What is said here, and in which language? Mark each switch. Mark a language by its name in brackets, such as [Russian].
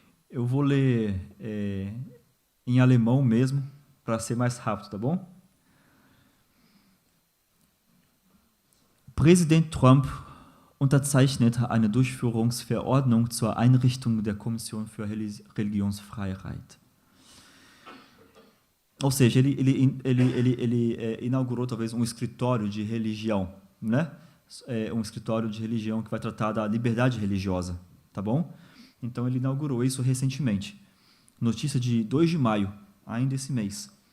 [Portuguese] Eu vou ler em alemão mesmo, para ser mais rápido, tá bom? [German] Präsident Trump unterzeichnete eine Durchführungsverordnung zur Einrichtung der Kommission für Religionsfreiheit. [Portuguese] Ou seja, ele inaugurou talvez um escritório de religião, né? Um escritório de religião que vai tratar da liberdade religiosa, tá bom? Então ele inaugurou isso recentemente. Notícia de 2 de maio, ainda esse mês.